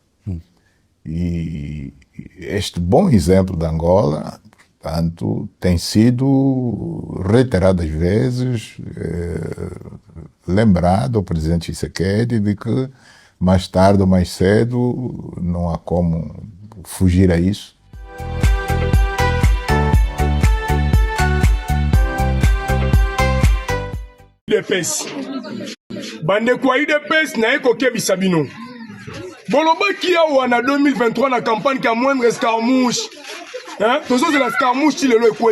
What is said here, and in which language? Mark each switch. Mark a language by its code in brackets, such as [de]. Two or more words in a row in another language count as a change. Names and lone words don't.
[pt] E este bom exemplo da Angola, portanto, tem sido reiteradas vezes lembrado ao presidente Tshisekedi de que mais tarde ou mais cedo não há como fugir a isso. [ln] IDPS bandeko ya IDPS na ye kokebisa bino bolobaki awa na 2023 na campagne ka [fr] moindre escarmouche [ln] tozozela escarmouche ti lelo ekwei